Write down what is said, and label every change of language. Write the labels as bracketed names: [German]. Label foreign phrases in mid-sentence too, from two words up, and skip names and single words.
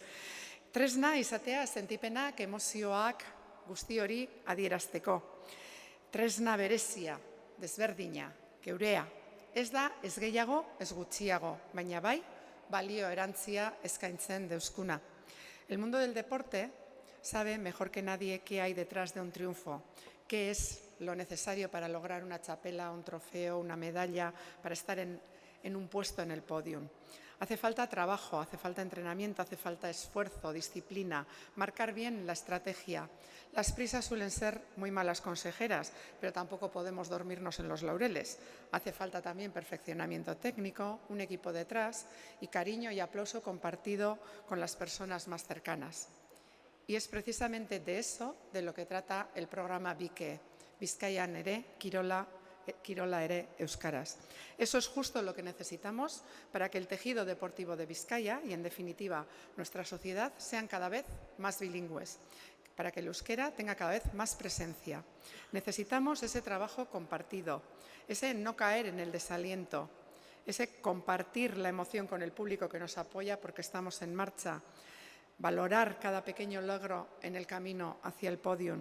[Basque] Tresna izatea sentipenak, emozioak, guzti hori adierazteko. Tresna berezia, desberdina, geurea. Ez da, ez gehiago, ez gutxiago, baina bai, balio erantzia eskaintzen deuskuna. [Spanish] El mundo del deporte sabe mejor que nadie qué hay detrás de un triunfo, qué es lo necesario para lograr una txapela, un trofeo, una medalla, para estar en un puesto en el podium. Hace falta trabajo, hace falta entrenamiento, hace falta esfuerzo, disciplina, marcar bien la estrategia. Las prisas suelen ser muy malas consejeras, pero tampoco podemos dormirnos en los laureles. Hace falta también perfeccionamiento técnico, un equipo detrás y cariño y aplauso compartido con las personas más cercanas. Y es precisamente de eso de lo que trata el programa BIKE, [Basque] Bizkaian ere, Kirola ere euskaraz. [Spanish] Eso es justo lo que necesitamos para que el tejido deportivo de Bizkaia y, en definitiva, nuestra sociedad sean cada vez más bilingües, para que el euskera tenga cada vez más presencia. Necesitamos ese trabajo compartido, ese no caer en el desaliento, ese compartir la emoción con el público que nos apoya porque estamos en marcha, valorar cada pequeño logro en el camino hacia el podium.